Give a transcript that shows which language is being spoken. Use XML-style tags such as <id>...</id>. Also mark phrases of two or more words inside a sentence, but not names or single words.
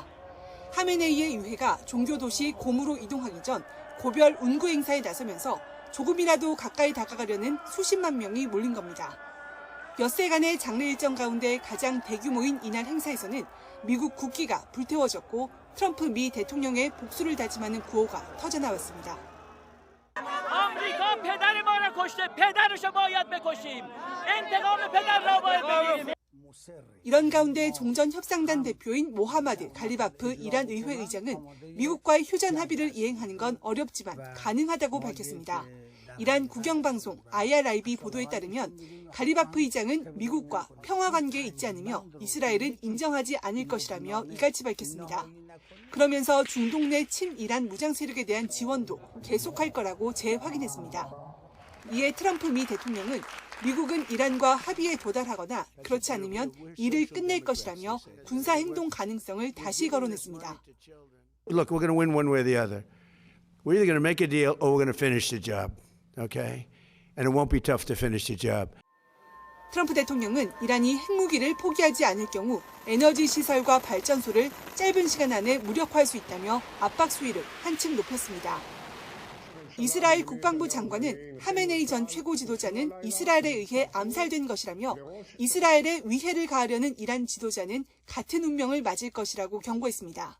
<ko>하메네이의 유해가 종교 도시 곰으로 이동하기 전 고별 운구 행사에 나서면서 조금이라도 가까이 다가가려는 수십만 명이 몰린 겁니다. 엿새간의 장례 일정 가운데 가장 대규모인 이날 행사에서는 미국 국기가 불태워졌고 트럼프 미 대통령의 복수를 다짐하는 구호가 터져나왔습니다.</ko> <fa>آمریکا پدر ما را کشته پدرش رو باید بکشیم انتقام پدر را باید بگیریم</fa> <ko>이런 가운데 종전 협상단 대표인 모하마드 갈리바프 이란 의회 의장은 미국과의 휴전 합의를 이행하는 건 어렵지만 가능하다고 밝혔습니다. 이란 국영방송 IRIB 보도에 따르면 갈리바프 의장은 미국과 평화 관계에 있지 않으며 이스라엘은 인정하지 않을 것이라며 이같이 밝혔습니다. 그러면서 중동 내 친이란 무장 세력에 대한 지원도 계속할 거라고 재확인했습니다. 이에 트럼프 미 대통령은 미국은 이란과 합의에 도달하거나 그렇지 않으면 일을 끝낼 것이라며 군사 행동 가능성을 다시 거론했습니다.</ko> <en>Look, we're going to win one way or the other. We're either going to make a deal or we're going to finish the job. Okay? And it won't be tough to finish the job.</en> <ko>트럼프 대통령은 이란이 핵무기를 포기하지 않을 경우 에너지 시설과 발전소를 짧은 시간 안에 무력화할 수 있다며 압박 수위를 한층 높였습니다. 이스라엘 국방부 장관은 하메네이 전 최고 지도자는 이스라엘에 의해 암살된 것이라며 이스라엘에 위해를 가하려는 이란 지도자는 같은 운명을 맞을 것이라고 경고했습니다.</ko>